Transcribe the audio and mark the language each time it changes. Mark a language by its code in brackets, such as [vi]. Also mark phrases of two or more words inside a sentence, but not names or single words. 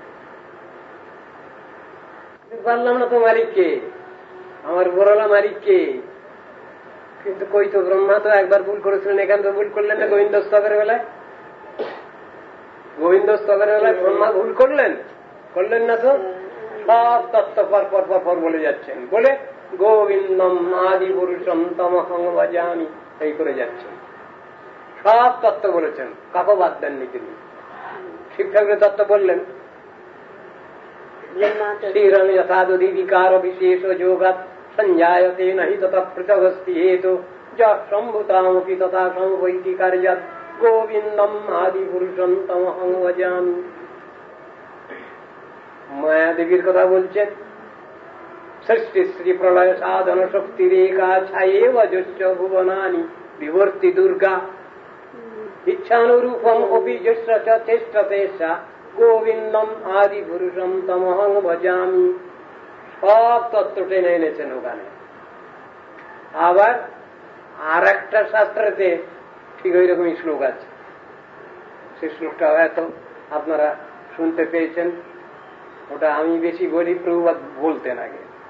[bn] পারলাম না তো মালিককে, আমার বড়লা মালিককে। কিন্তু কই তো, ব্রহ্মা তো একবার ভুল করেছিলেন, এখানে তো ভুল করলেন না। গোবিন্দ স্তবের বেলায়, গোবিন্দ স্তবের বেলায় ব্রহ্মা ভুল করলেন, করলেন না তো? সব তত্ত্ব পর পর পর পর বলে যাচ্ছেন, বলে [sa] গোবিন্দম আদি পুরুষম তমহং ভজামি, [bn] এই করে যাচ্ছেন। সব তত্ত্ব বলেছেন, কাকো বাদ দেননি তিনি। শিব ঠাকুরের তত্ত্ব বললেন, [sa] শ্রীরং যথাদি বিকার বিশেষ যোগাৎ সঞ্জায়তে নহি তথা পৃথগস্তি হেতু যা সম্ভূতামপি তথা সমবৈতি কার্যাৎ গোবিন্দম আদি পুরুষম তমহং ভজামি। [bn] মায়াদেবীর কথা বলছেন, [sa] সৃষ্টি শ্রী প্রলয় সাধন শক্তি রেখা ছায়ে ভুবনানি বিবর্তি দুর্গা। ইচ্ছানুরূপম অভিযস্য চ চেষ্টতে সা গোবিন্দম আদি পুরুষম তমহং ভজামি। [bn] সব তত্ত্ব টেনে এনেছেন ওখানে। আবার আর একটা শাস্ত্রেতে ঠিক ওই রকমই শ্লোক আছে। সেই শ্লোকটা হয়তো আপনারা শুনতে পেয়েছেন। ওটা আমি বেশি বলি, প্রভুপাদ বলতেন আগে।